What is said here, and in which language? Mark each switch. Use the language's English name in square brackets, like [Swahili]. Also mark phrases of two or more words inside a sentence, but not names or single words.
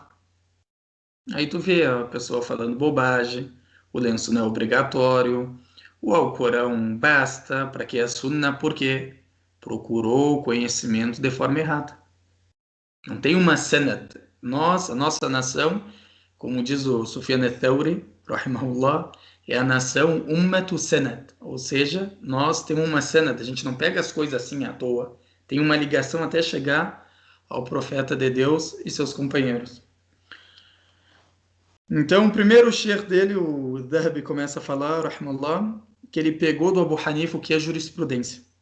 [Portuguese] Aí tu vê a pessoa falando bobagem, o lenço não é obrigatório, o Alcorão basta, para que a sunna, por quê? procurou o conhecimento de forma errada. Não tem uma sanad. Nós, a nossa nação, como diz o Sufyan al-Thawri, rahimahullah, é a nação [Arabic] أمة سند, [Portuguese] ou seja, nós temos uma sanad, a gente não pega as coisas assim à toa, tem uma ligação até chegar ao profeta de Deus e seus companheiros. Então, o primeiro sheikh dele, o Dhahabi, começa a falar, rahimahullah, que ele pegou do Abu Hanifa o que é jurisprudência.